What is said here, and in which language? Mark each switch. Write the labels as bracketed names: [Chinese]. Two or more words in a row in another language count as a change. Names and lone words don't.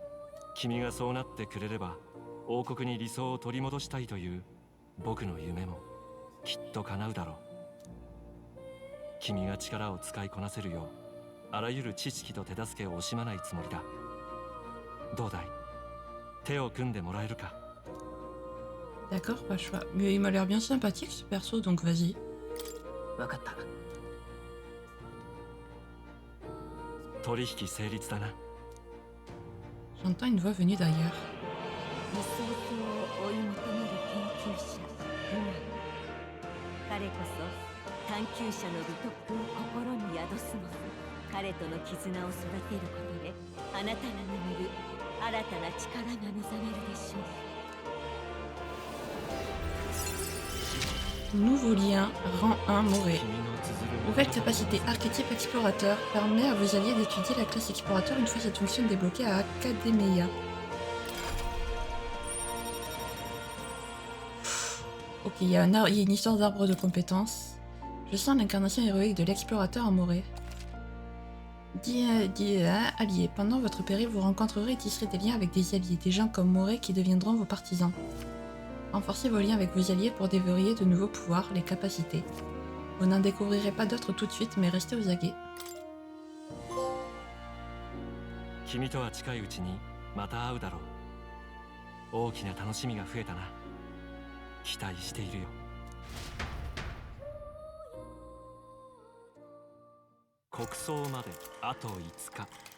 [Japanese] 君がそうなってくれれば王国に理想を取り戻したいという僕の夢もきっと叶うだろう。君が力を使いこなせるようあらゆる知識と手助けを惜しまないつもりだ。どうだい、手を組んでもらえるか。 [French] D'accord, pas le choix. Mais il m'a l'air bien sympathique ce perso, donc vas-y. [Japanese] わかった。取引成立だな。 [French] J'entends une voix venue d'ailleurs. [Japanese] 理想郷を追い求める研究者彼こそ探求者の美徳を心に宿すもの。彼との絆を育てることであなたが眠る新たな力が目覚めるでしょう。 [French] Nouveau lien, rang 1 Morée. [Japanese] 君の綴る [French] Nouvelle capacité archétype explorateur permet à vos alliés d'étudier la classe explorateur une fois cette fonction débloquée à Academia. Ok, il y a une histoire d'arbre de compétences. Je sens l'incarnation héroïque de l'explorateur amoré. Allié. Pendant votre périple, vous rencontrerez et tisserez des liens avec des alliés, des gens comme Moré qui deviendront vos partisans. Renforcez vos liens avec vos alliés pour déverrouiller de nouveaux pouvoirs, les capacités. Vous n'en découvrirez pas d'autres tout de suite, mais restez aux aguets. [Japanese] 君とは近いうちにまた会うだろう。大きな楽しみが増えたな。期待しているよ。国葬まであと5日。